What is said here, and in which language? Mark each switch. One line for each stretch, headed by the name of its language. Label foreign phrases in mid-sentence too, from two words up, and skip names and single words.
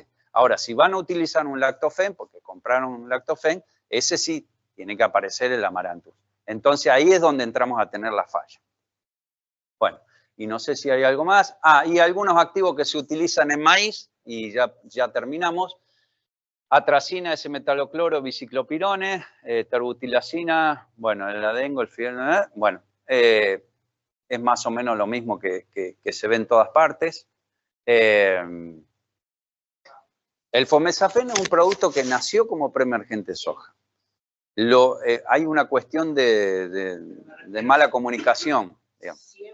Spanish: Ahora, si van a utilizar un lactofen, porque compraron un lactofen, ese sí tiene que aparecer el amaranthus. Entonces, ahí es donde entramos a tener la falla. Bueno, y no sé si hay algo más. Y algunos activos que se utilizan en maíz, y ya terminamos. Atracina, S-metalocloro, biciclopirones, terbutilacina, bueno, el adengo, el fidel, bueno, es más o menos lo mismo que se ve en todas partes. El fomesafen es un producto que nació como preemergente soja. Hay una cuestión de mala comunicación, digamos.